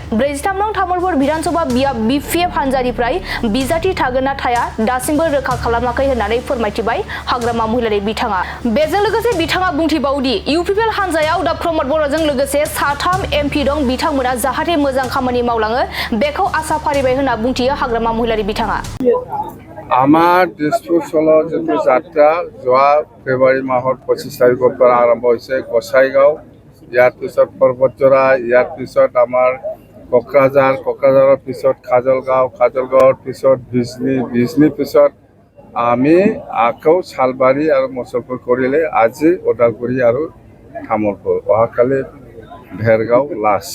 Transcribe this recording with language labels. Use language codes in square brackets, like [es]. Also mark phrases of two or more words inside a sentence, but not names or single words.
[brx] 43 नं तामुलपुर बिधानसभा बियाब बिपिएफ हानजानिफ्राय बिजाथि थागोन ना थाया दासिमबो रोखा खालामाखै होननानै फोरमायथिबाय हाग्रामा महिलारि बिथाङा। बेजों लोगोसे बिथाङा बुंथिबावदि इउपिपिएल हानजायाव दा प्रमद बर'जों लोगोसे 3 एमपि दं, बिथांमोना जाहाथे मोजां खामानि मावलाङो बेखौ आसा फारिबाय होनना बुंथियो हाग्रामा महिलारि बिथाङा। [as] আমাৰ দিছপুৰ सल' যিটো যাত্ৰা যোৱা ফেব্ৰুৱাৰী মাহৰ 25 তাৰিখৰ পৰা আৰম্ভ হৈছে। গোসাইগাঁও, ইয়াৰ পিছত পৰ্বতজোৰা, ইয়াৰ পিছত আমাৰ কোকৰাঝাৰৰ পিছত খাজলগাঁৱৰ পিছত বিজনীৰ পিছত আমি আকৌ শালবাৰী আৰু মুছলপুৰ কৰিলে আজি ওদালগুৰি আৰু তামুলপুৰ, অহাকালি ভেৰগাঁও লাষ্ট।